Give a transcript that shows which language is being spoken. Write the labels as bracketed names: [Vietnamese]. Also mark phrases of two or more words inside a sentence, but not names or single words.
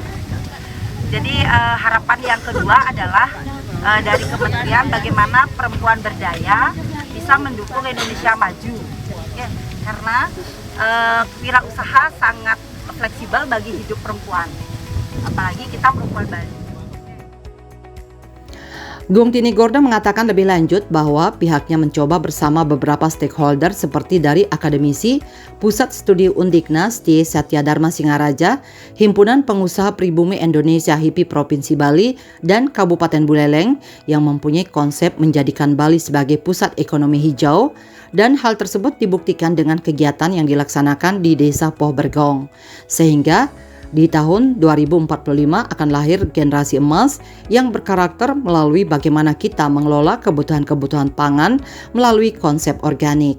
[Indonesian] Jadi harapan yang kedua adalah dari kementerian bagaimana perempuan berdaya bisa mendukung Indonesia maju, ya, karena wirausaha sangat fleksibel bagi hidup perempuan, apalagi kita perempuan Bali. Gung Tini Gorde mengatakan lebih lanjut bahwa pihaknya mencoba bersama beberapa stakeholder seperti dari akademisi, Pusat Studi Undiknas T. Satya Dharma Singaraja, Himpunan Pengusaha Pribumi Indonesia HIPI Provinsi Bali, dan Kabupaten Buleleng yang mempunyai konsep menjadikan Bali sebagai pusat ekonomi hijau, dan hal tersebut dibuktikan dengan kegiatan yang dilaksanakan di Desa Poh Bergong. Sehingga di tahun 2045 akan lahir generasi emas yang berkarakter melalui bagaimana kita mengelola kebutuhan-kebutuhan pangan melalui konsep organik.